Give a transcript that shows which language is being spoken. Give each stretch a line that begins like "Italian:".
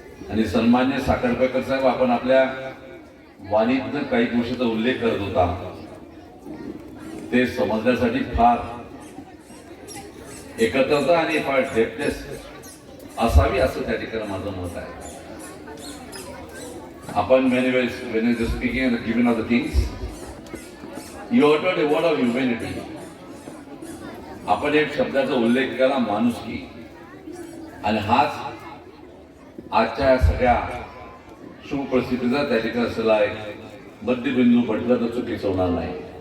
Marathi: आणि सन्मान्य साखरपेकर साहेब, आपण आपल्या वाणीतनं काही गोष्टीचा उल्लेख करत होता, ते समजण्यासाठी फार एकत्रता आणि फार डेप्थनेस असावी असं त्या ठिकाणी माझं मत आहे.
English: Upon many ways, when you are speaking and giving of the things, you uttered a word of humanity.
Marathi: आपण एक शब्दाचा उल्लेख केला, माणुसकी. आणि हाच आजच्या सगळ्या शुभ परिस्थितीचा त्या ठिकाणी असलेला एक मध्यबिंदू म्हटलं तर चुकीचं होणार नाही.